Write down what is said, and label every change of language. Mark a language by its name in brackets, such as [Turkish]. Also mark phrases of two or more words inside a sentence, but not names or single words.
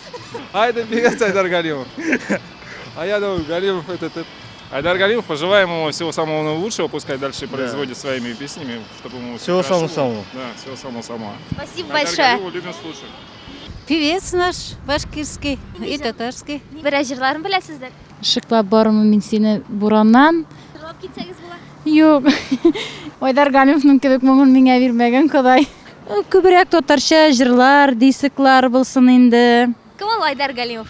[Russian] Это певец Айдар Галимов. А я думаю, Галимов этот... Айдар Галимов, пожелаем ему всего самого наилучшего, пускай дальше производит своими песнями, чтобы ему Всего самого-самого. Да, всего самого-самого. Спасибо Айдар большое. Галимова любим слушать. Pevец наш, башкирский и татарский. [Tatar] Берәр җырларын беләсездер? Шыклап барымы мин сине бураннан? Җырлап китсәгез була. Юк. Айдар Галимовның кебек моңын миңа бирмәгән Ходай. Күбрәк татарча җырлар, дисеклар булсын инде. Кем ул Айдар Галимов?